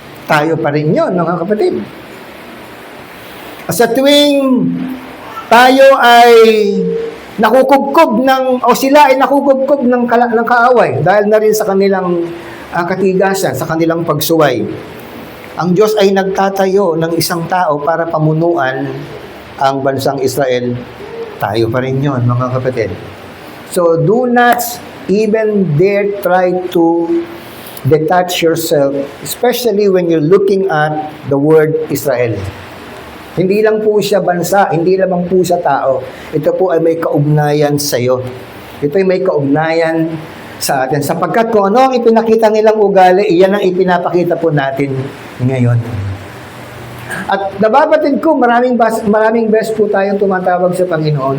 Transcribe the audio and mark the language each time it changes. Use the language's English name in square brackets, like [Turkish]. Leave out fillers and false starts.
[Filipino] Tayo pa rin yon, mga kapatid. Sa tuwing tayo ay nakukubkob o sila ay nakukubkob ng kaaway dahil na rin sa kanilang katigasan, sa kanilang pagsuway, ang Diyos ay nagtatayo ng isang tao para pamunuan ang bansang Israel. Tayo pa rin yon, mga kapatid. [English] So, do not even dare try to detach yourself, especially when you're looking at the word Israel. [Filipino] Hindi lang po siya bansa, hindi lamang po siya tao. Ito po ay may kaugnayan sa iyo. Ito ay may kaugnayan sa atin. Sapagkat kung ano ang ipinakita nilang ugali, iyan ang ipinapakita po natin ngayon. At nababatid ko, maraming beses po tayong tumatawag sa Panginoon.